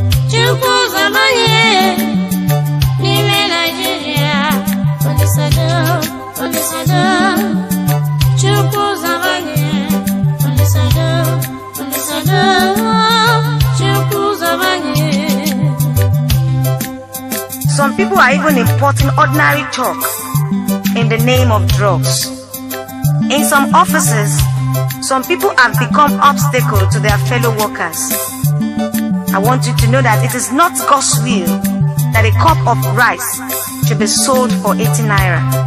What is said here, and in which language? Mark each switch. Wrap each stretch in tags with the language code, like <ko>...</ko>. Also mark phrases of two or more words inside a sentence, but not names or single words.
<ig>Chukwu zọba anyị, n'ime Nigeria. Olisado, Olisado. Chukwu zọba anyị. Olisado, Olisado. Chukwu zọba anyị.</ig> <en>Some people are even importing ordinary chalk in the name of drugs. In some offices, some people have become obstacle to their fellow workers. I want you to know that it is not God's will that a cup of rice should be sold for eighty naira.</en>